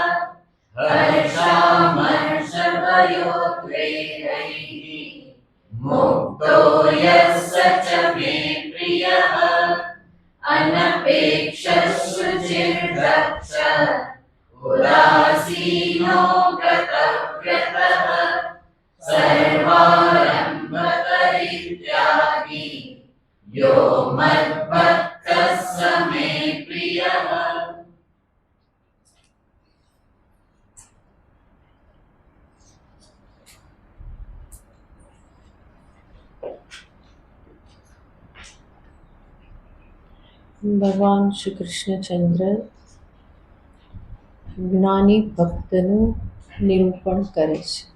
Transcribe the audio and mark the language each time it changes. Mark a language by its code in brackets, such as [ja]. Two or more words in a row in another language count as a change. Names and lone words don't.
[sa] हर्षामर्षभयोद्वेगैः मुक्तो यः स च मे प्रियः अनपेक्षः शुचिर्दक्षः उदासीनो गतव्यतः सर्वारम्भपरित्यागी यो मद्भक्तः स मे प्रियः। [gu] ભગવાન શ્રી કૃષ્ણચંદ્ર જ્ઞાની ભક્તનું નિરૂપણ કરે છે.